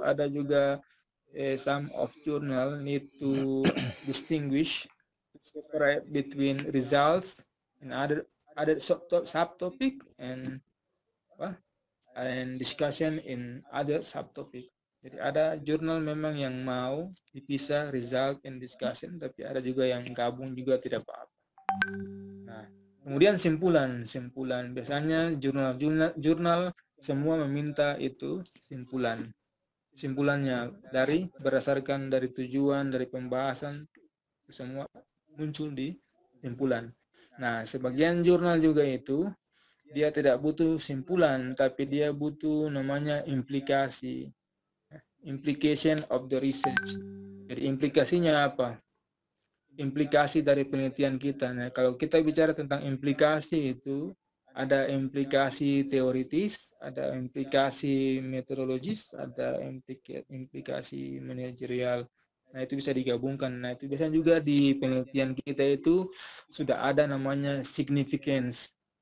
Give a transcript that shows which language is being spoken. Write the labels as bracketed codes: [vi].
[id] Ada juga [en] some of journal need to distinguish, separate between results and other subtopic and discussion in other subtopic. [id] Jadi ada jurnal memang yang mau dipisah [en] result and discussion, [id] tapi ada juga yang gabung juga tidak apa-apa. Nah, kemudian simpulan biasanya jurnal semua meminta itu simpulannya berdasarkan dari tujuan, dari pembahasan, semua muncul di simpulan. Nah, sebagian jurnal juga itu dia tidak butuh simpulan, tapi dia butuh namanya implikasi. [en] Implication of the research. [id] Jadi implikasinya apa? Implikasi dari penelitian kita. Nah, kalau kita bicara tentang implikasi itu ada implikasi teoritis, ada implikasi metodologis, ada implikasi manajerial. Nah, itu bisa digabungkan. Nah, itu biasanya juga di penelitian kita itu sudah ada namanya significance.